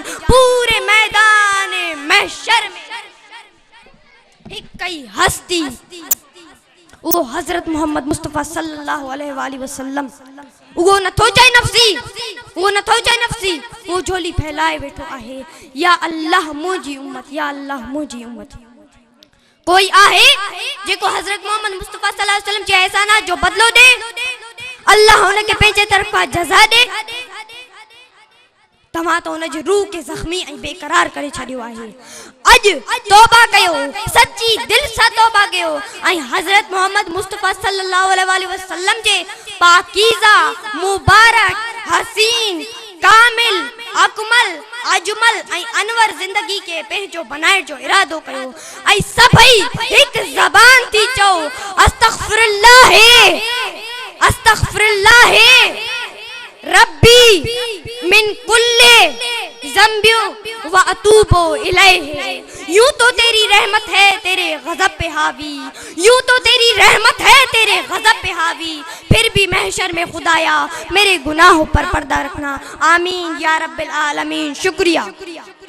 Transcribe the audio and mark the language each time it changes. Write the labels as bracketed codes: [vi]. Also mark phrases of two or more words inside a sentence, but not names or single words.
[hi] पूरे मैदान महशर में हिकु ही हस्ती, वो हज़रत मोहम्मद मुस्तफ़ा [ar] صلى الله عليه وسلم. [sd] वो नथो चाहे नफ़्सी, वो नथो चाहे नफ़्सी, वो झोली फैलाए वेठो आहे, या अल्लाह मुझी उम्मत, या अल्लाह मुझी उम्मत। कोई आहे जेको हज़रत मोहम्मद मुस्तफ़ा [ar] صلى الله عليه وسلم [sd] जे एहसानात जो बदलो दे, अल्लाह उनके पंहिंजे तरफ़ा जज़ा दे। तव्हां तो उन जी रूह के ज़ख्मी ऐं बेकरार करे छॾियो आहे। अॼु तौबा कयो, सच्ची दिल सां तौबा कयो ऐं हज़रत मोहम्मद मुस्तफ़ा [ar] صلى الله عليه وسلم [sd] जे पाकीज़ा मुबारक हसीन कामिल अकमल अजमल ऐं अनवर ज़िंदगी के पंहिंजो बनाइण जो इरादो कयो ऐं सभई हिकु ज़बान थी चओ [ar] أستغفر الله أستغفر الله ربي من كل ذنبي وأتوب إليه. [hi] यूं तो तेरी रहमत है तेरे गज़ब पे हावी, यूं तो तेरी रहमत है तेरे गज़ब पे हावी, फिर भी महशर में खुदाया मेरे गुनाहों पर पर्दा रखना। [ar] آمين يا رب العالمين. शुक्रिया।